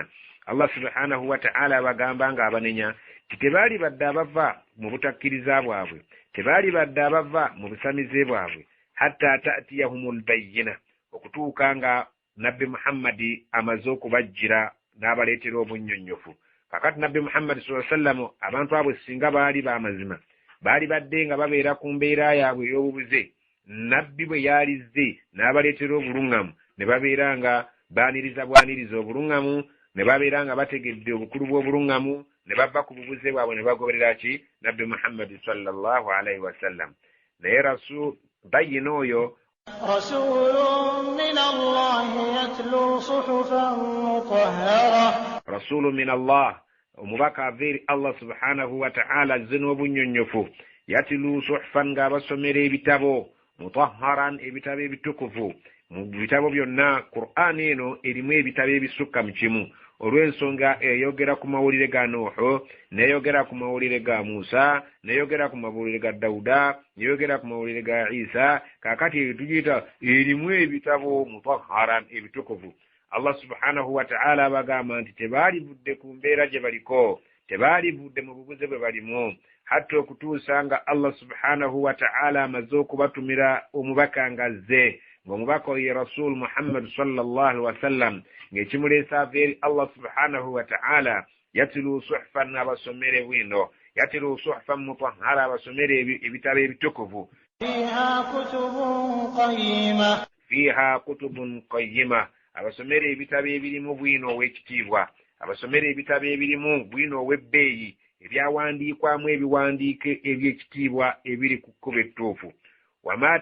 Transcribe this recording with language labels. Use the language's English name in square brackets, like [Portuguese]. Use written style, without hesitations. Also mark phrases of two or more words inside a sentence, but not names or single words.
[Ganda] Allah [Arabic] سبحانه وتعالى [Ganda] abagamba nga abanenya nti tebaali badde abava mu butakkiriza bwabwe, tebaali badde abava mu busamize bwabwe, [Arabic] حتى تأتيهم البينة, [Ganda] okutuuka nga nabbi Muhammadi amaze okubajjira n'abaleetera obunnyonnyofu. Kakati nabbi Muhammad [Arabic] صلى الله عليه وسلم [Ganda] abantu abo singa baali b'amazima, baali badde nga babeera ku mbeera yaabwe ey'obubuze, nabbi bwe yalizze n'abaleetera obuluŋŋamu, ne babeera nga baaniriza bwaniriza obuluŋŋamu, ne babeera nga bategedde obukulu bw'obuluŋŋamu, ne bava ku bubuze bwabwe ne bagoberera ki? Nabbi Muhammad [Arabic] صلى الله عليه وسلم. [Ganda] Naye rasul bayina oyo [Arabic] رسول من الله يتلو صحفا مطهرة, رسول من الله, [Ganda] omubaka ava eri Allah [Arabic] سبحانه وتعالى [Ganda] azze n'obunnyonnyofu, [Arabic] يتلو صحفا, [Ganda] ng'abasomera ebitabo, mutahharan, ebitabo ebitukuvu. Mu bitabo byonna Qur'an eno erimu ebitabo ebisukka mu kimu, olw'ensonga eyogera ku mawulire ga Nuhu, n'eyogera ku mawulire ga Musa, n'eyogera ku mawulire ga Dawuda, n'eyogera ku mawulire ga Isa. Kaakati tugiyita erimu ebitabo mutahharan, ebitukuvu. Allah [Arabic] سبحانه وتعالى [Ganda] abagamba nti tebaali budde ku mbeera gye baliko, tebaali budde mu bubuze bwe balimu, hatta okutuusa nga Allah [Arabic] سبحانه وتعالى [Ganda] amaze okubatumira omubaka ng'azze, ng'omubaka oyo ye Rasul Muhammad [Arabic] صلى الله عليه وسلم, [Ganda] ng'ekimuleesa ava eri Allah [Arabic] سبحانه وتعالى يتلو صحفا, [Ganda] abasomere bwino [Arabic] يتلو صحفا مطهرة [Ganda] abasomere ebitabo ebitukuvu [Arabic] فيها كتب قيمة [Ganda] abasomere ebitabo ebirimu bwino ow'ekitiibwa abasomere ebitabo ebirimu bwino ow'ebbeeyi ebyawandiikwamu ebiwandiike eby'ekitiibwa ebiri ku kkubo ettuufu wama